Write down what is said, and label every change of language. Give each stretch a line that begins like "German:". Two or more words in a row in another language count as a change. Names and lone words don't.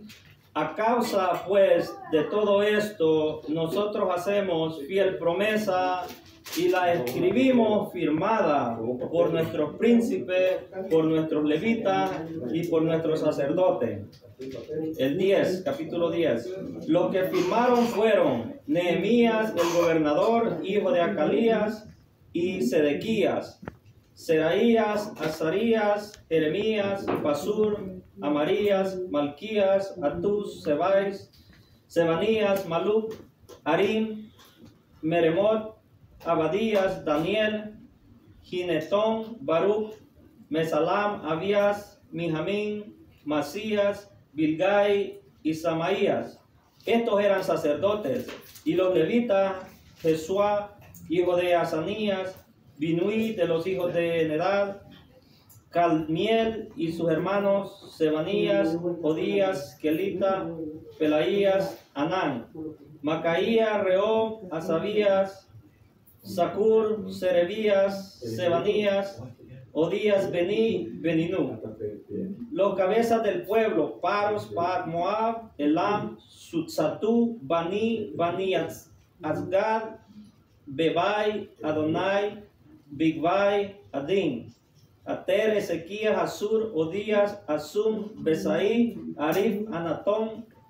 Spanish: A causa, pues, de todo esto, nosotros hacemos fiel promesa y la escribimos firmada por nuestros príncipes, por nuestros levitas y por nuestros sacerdotes. El 10, capítulo 10. Los que firmaron fueron Nehemías, el gobernador, hijo de Acalías, y Sedequías, Seraías, Azarías, Jeremías, Pasur, Amarías, Malquías, Atús, Sebanías, Maluc, Harim, Meremot, Abadías, Daniel, Ginetón, Baruch, Mesalam, Abías, Mijamín, Masías, Bilgai y Samaías. Estos eran sacerdotes. Y los levitas, Jesuá, hijo de Asanías, Binui de los hijos de Nedad, Calmiel y sus hermanos, Sebanías, Odías, Kelita, Pelaías, Anán, Macaía, Reob, Asabías, Sacur, Serebías, Sebanías, Odías, Beninu. Los cabezas del pueblo, Paros, Par, Moab, Elam, Sutsatú, Bani, Asgad, Bebai, Adonai, Bigvai, Adin, Ater, Ezequías, Asur, Odías, Asum, Besaí, Arif, Anatón,